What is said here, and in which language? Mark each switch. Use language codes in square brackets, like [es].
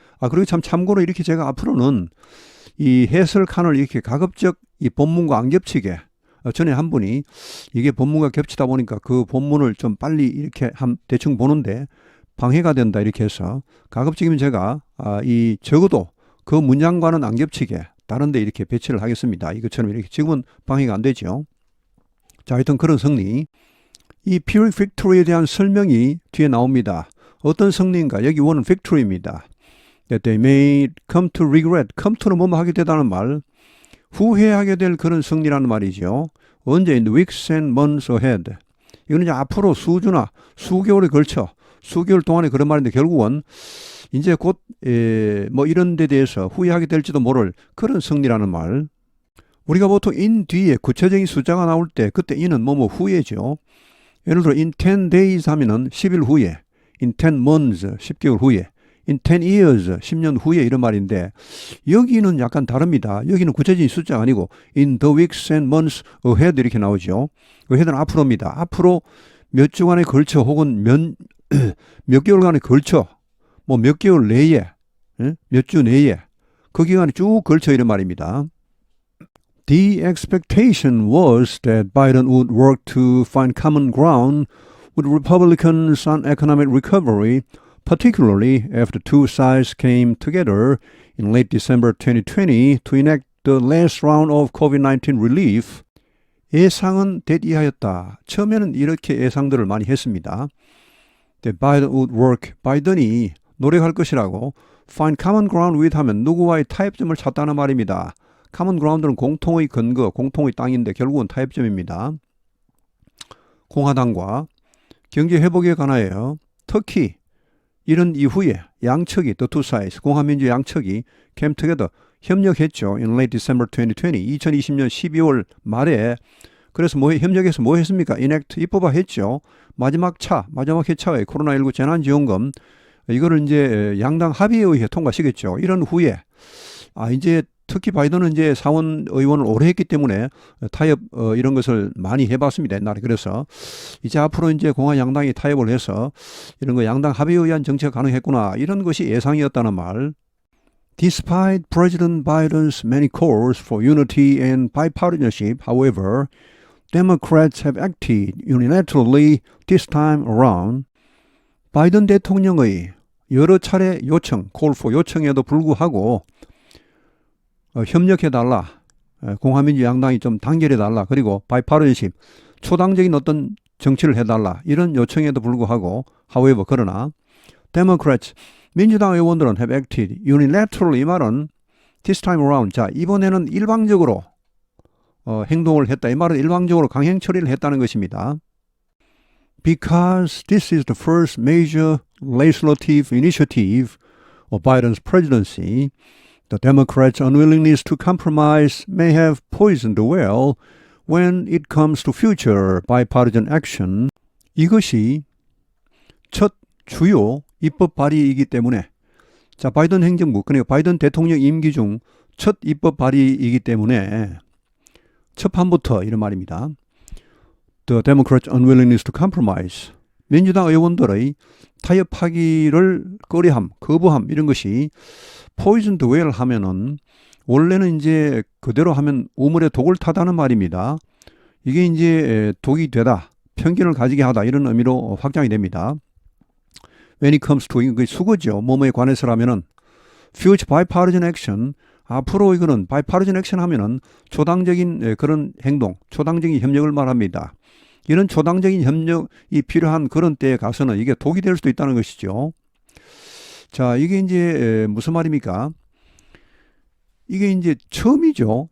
[ko] 그리고 참고로 이렇게 제가 앞으로는 이 해설칸을 이렇게 가급적 이 본문과 안 겹치게 전에 한 분이 이게 본문과 겹치다 보니까 그 본문을 좀 빨리 이렇게 대충 보는데 방해가 된다 이렇게 해서 가급적이면 제가 이 적어도 그 문장과는 안 겹치게 다른 데 이렇게 배치를 하겠습니다. 이것처럼 이렇게 지금은 방해가 안 되죠. 자, 하여튼 그런 승리. 이 Pyrrhic victory에 대한 설명이 뒤에 나옵니다. 어떤 승리인가? 여기 원은 victory입니다. [en] That they may come to regret. come to [ko] 는 뭐뭐 하게 되다는 말. 후회하게 될 그런 승리라는 말이죠. 언제? [en] In the weeks and months ahead. [ko] 이거는 이제 앞으로 수주나 수개월에 걸쳐 수개월 동안에 그런 말인데 결국은 이제 곧 이런 데 대해서 후회하게 될지도 모를 그런 승리라는 말. 우리가 보통 in 뒤에 구체적인 숫자가 나올 때 그때 in은 후에죠. 예를 들어 [en] in 10 days [ko] 하면은 10일 후에, [en] in 10 months [ko] 10개월 후에, [en] in 10 years [ko] 10년 후에 이런 말인데 여기는 약간 다릅니다. 여기는 구체적인 숫자가 아니고 [en] in the weeks and months ahead [ko] 이렇게 나오죠. ahead는 앞으로입니다. 앞으로 몇 주간에 걸쳐 혹은 몇 개월간에 걸쳐 몇 개월 내에 몇 주 내에 그 기간에 쭉 걸쳐 이런 말입니다. [en] The expectation was that Biden would work to find common ground with Republicans on economic recovery, particularly after two sides came together in late December 2020 to enact the last round of COVID-19 relief. [ko] 예상은 대디하였다. 처음에는 이렇게 예상들을 많이 했습니다. [en] Biden would work. [ko] 바이든이 노력할 것이라고 [en] find common ground with [ko] 하면 누구와의 타협점을 찾다는 말입니다. common ground는 공통의 근거, 공통의 땅인데 결국은 타협점입니다. 공화당과 경제 회복에 관하여 특히 이런 이후에 양측이 [en] the two sides, [ko] 공화민주 양측이 [en] came together, [ko] 협력했죠. [en] In late December 2020, [ko] 2020년 12월 말에 그래서 협력해서 뭐 했습니까? enact, 입법화했죠. 마지막 회차의 코로나19 재난지원금 이거를 이제 양당 합의에 의해 통과시켰죠. 이런 후에 이제 특히 바이든은 이제 상원 의원을 오래 했기 때문에 타협 이런 것을 많이 해봤습니다. 옛날에. 그래서 이제 앞으로 이제 공화 양당이 타협을 해서 이런 거 양당 합의에 의한 정책 가능했구나. 이런 것이 예상이었다는 말. [en] Despite President Biden's many calls for unity and bipartisanship, however, Democrats have acted unilaterally this time around. [ko] 바이든 대통령의 여러 차례 요청, [en] call for [ko] 요청에도 불구하고 협력해달라. 공화민주 양당이 좀 단결해달라. 그리고 bipartisanship, 초당적인 어떤 정치를 해달라. 이런 요청에도 불구하고 however, 그러나 Democrats, 민주당 의원들은 [en] have acted unilaterally. [ko] 이 말은 [en] this time around, [ko] 자 이번에는 일방적으로 행동을 했다. 이 말은 일방적으로 강행 처리를 했다는 것입니다. [en] Because this is the first major legislative initiative of Biden's presidency, the Democrats' unwillingness to compromise may have poisoned the well when it comes to future bipartisan action. [ko] 이것이 첫 주요 입법 발의이기 때문에 자 바이든 행정부, 그러니까 바이든 대통령 임기 중 첫 입법 발의이기 때문에 첫 판부터 이런 말입니다. [en] The Democrats' unwillingness to compromise. [ko] 민주당 의원들의 타협하기를 꺼려함, 거부함 이런 것이 [en] poison the well [ko] 하면은 원래는 이제 그대로 하면 우물에 독을 타다는 말입니다. 이게 이제 독이 되다, 편견을 가지게 하다 이런 의미로 확장이 됩니다. [en] When it comes to [ko] 이게 수거죠. 뭐뭐에 관해서라면은 [en] future bipartisan action. [ko] 앞으로 이거는 [en] bipartisan action [ko] 하면은 초당적인 그런 행동, 초당적인 협력을 말합니다. 이런 초당적인 협력이 필요한 그런 때에 가서는 이게 독이 될 수도 있다는 것이죠. 자, 이게 이제 무슨 말입니까? 이게 이제 처음이죠.